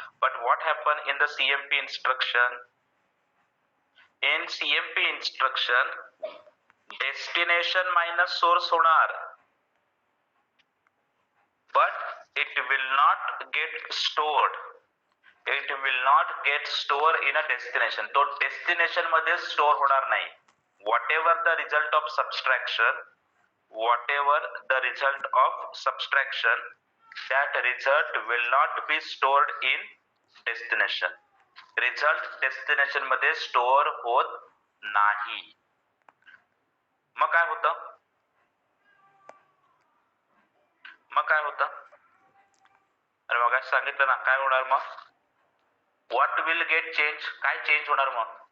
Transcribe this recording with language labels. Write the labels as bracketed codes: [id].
[en] But what happen in the CMP instruction? In CMP instruction destination minus source होणार, but it will not get stored. It will not get stored in a destination. [mr] तो destination मध्ये store होणार नाही. [en] Whatever the result of subtraction, whatever the result of subtraction, that result will not be stored in destination. [mr] Result destination मध्ये store होत नाही. मग काय होतं? अरे मग सांगितलं ना काय होणार मग? [en] What will get change? [mr] काय चेंज होणार मग?